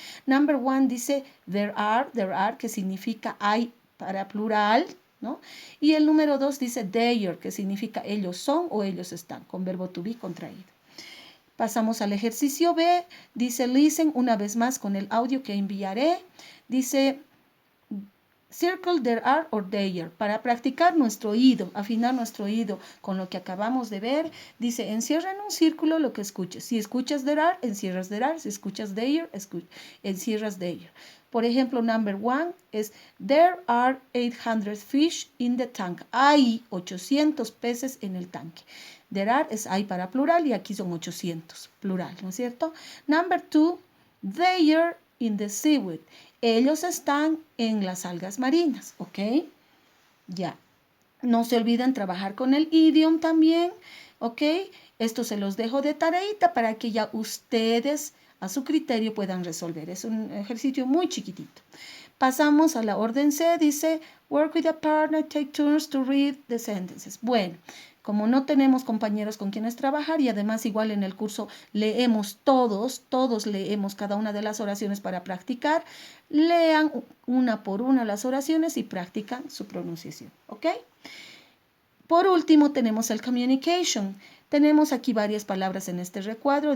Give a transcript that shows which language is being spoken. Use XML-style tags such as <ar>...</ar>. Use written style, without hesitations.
<es>Number 1 dice there are, que significa hay para plural, ¿no? Y el número 2 dice they, que significa ellos son o ellos están, con verbo to be contraído. Pasamos al ejercicio B, dice listen una vez más con el audio que enviaré.</es> <en>Dice circle there are or there.</en> <es>Para practicar nuestro oído, afinar nuestro oído con lo que acabamos de ver, dice encierra en un círculo lo que escuches. Si escuchas there are, encierras there are. Si escuchas there, encierras there. Por ejemplo,</es> <en>number 1 es there are 800 fish in the tank.</en> <es>Hay 800 peces en el tanque. There are es hay para plural y aquí son 800, plural, ¿no es cierto?</es> <en>Number 2, they are in the seaweed.</en> <es>Ellos están en las algas marinas, ¿ok? Ya. No se olviden trabajar con el idiom también, ¿ok? Esto se los dejo de tareita para que ya ustedes a su criterio puedan resolver. Es un ejercicio muy chiquitito. Pasamos a la orden C, dice,</es> <en>work with a partner, take turns to read the sentences.</en> <es>Bueno, como no tenemos compañeros con quienes trabajar y además igual en el curso leemos todos leemos cada una de las oraciones para practicar, lean una por una las oraciones y practican su pronunciación, ¿ok? Por último tenemos el communication. Tenemos aquí varias palabras en este recuadro.</es>